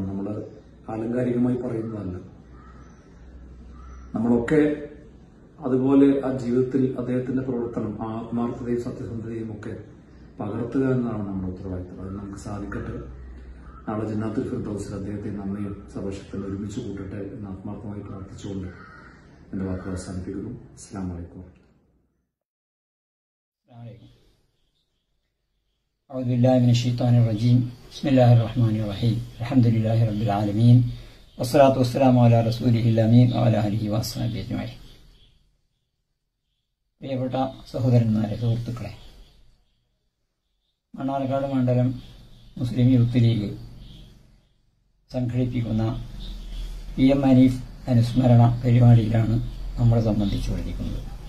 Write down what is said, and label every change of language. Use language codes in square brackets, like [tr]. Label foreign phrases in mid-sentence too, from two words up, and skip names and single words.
[ml] നമ്മൾ ആലങ്കാരികമായി പറയുന്നതല്ല. നമ്മളൊക്കെ അതുപോലെ ആ ജീവിതത്തിൽ അദ്ദേഹത്തിന്റെ പ്രവർത്തനം, ആ ആത്മാർത്ഥതയും സത്യസന്ധതയും ഒക്കെ പകർത്തുക എന്നതാണ് നമ്മുടെ ഉത്തരവാദിത്തം. അത് നമുക്ക് സാധിക്കട്ടെ. നാളെ ജന്നാത്തുൽ ഫിർദൗസിൽ അദ്ദേഹത്തെ നമ്മയും സർവശക്തൻ ഒരുമിച്ച് കൂട്ടട്ടെ എന്ന് ആത്മാർത്ഥമായി പ്രാർത്ഥിച്ചുകൊണ്ട് എന്റെ വാക്കുകൾ അവസാനിപ്പിക്കുന്നു. [ar] السلام عليكم. أعوذ بالله من الشيطان الرجيم. بسم الله الرحمن الرحيم. الحمد لله رب العالمين والصلاة والسلام على رسوله الأمين وعلى آله وصحبه أجمعين. [ml] പ്രിയപ്പെട്ട സഹോദരന്മാരെ, സുഹൃത്തുക്കളെ, മണ്ണാർക്കാട് മണ്ഡലം മുസ്ലിം യൂത്ത് ലീഗ് സംഘടിപ്പിക്കുന്ന PM അനീഫ് അനുസ്മരണ പരിപാടിയിലാണ് നമ്മളെ സംബന്ധിച്ചുകൊണ്ടിരിക്കുന്നത്.